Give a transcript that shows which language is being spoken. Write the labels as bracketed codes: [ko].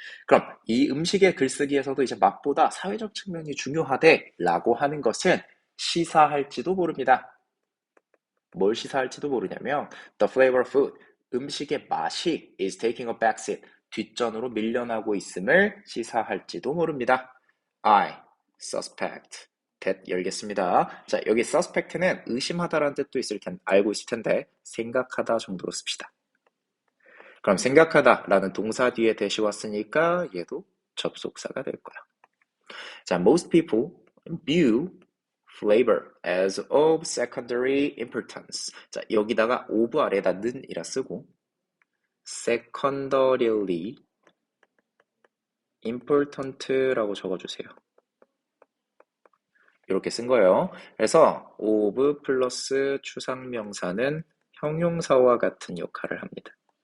[ko] 그럼 이 음식의 글쓰기에서도 이제 맛보다 사회적 측면이 중요하대라고 하는 것은 시사할지도 모릅니다. 뭘 시사할지도 모르냐면 [en] the flavor of food, [ko] 음식의 맛이 [en] is taking a backseat, [ko] 뒷전으로 밀려나고 있음을 시사할지도 모릅니다. [en] I suspect that [ko] 열겠습니다. 자, 여기 suspect는 의심하다라는 뜻도 알고 있을 텐데 생각하다 정도로 씁시다. 그럼 생각하다라는 동사 뒤에 대시 왔으니까 얘도 접속사가 될 거야. [en] 자, most people view flavor as of secondary importance. [ko] 자, 여기다가 of 아래다 는이라 쓰고 [en] secondarily important [ko] 라고 적어주세요. 이렇게 쓴 거예요. 그래서 of 플러스 추상명사는 형용사와 같은 역할을 합니다.